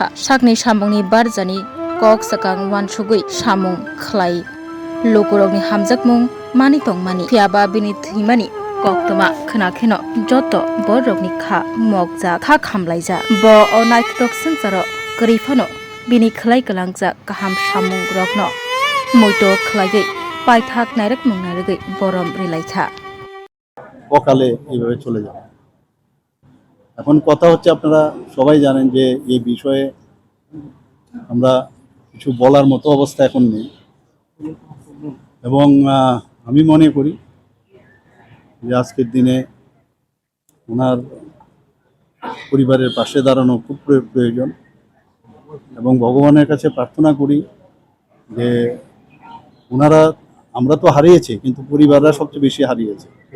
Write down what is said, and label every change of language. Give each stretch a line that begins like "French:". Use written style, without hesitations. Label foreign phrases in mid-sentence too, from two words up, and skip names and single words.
Bodo: सागनि सामुंनि बारजानि कक साकां वानसुगै सामुं खलाय लोगोरगनि हामजाकमुं मानि तंमानि फियाबा बिनि थैमानि कक्तमा खोनाखेन जत बरगनि खा मगजा खा खामलायजा ब अनायथक संसार गरीफानो बिनि खलाय गलांजा गाहाम सामुं रगनो मयतो खलायगै पाइथाक नायरकमंग नायरगै बरम रिलायखा
Bangla: অকালে এইভাবে চলে যাবে। এখন কথা হচ্ছে আপনারা সবাই জানেন যে এই বিষয়ে আমরা কিছু বলার মতো অবস্থা এখন নেই এবং আমি মনে করি যে আজকের দিনে ওনার পরিবারের পাশে দাঁড়ানো খুব প্রয়োজন এবং ভগবানের কাছে প্রার্থনা করি যে ওনারা আমরা তো হারিয়েছি কিন্তু পরিবাররা সবচেয়ে বেশি হারিয়েছে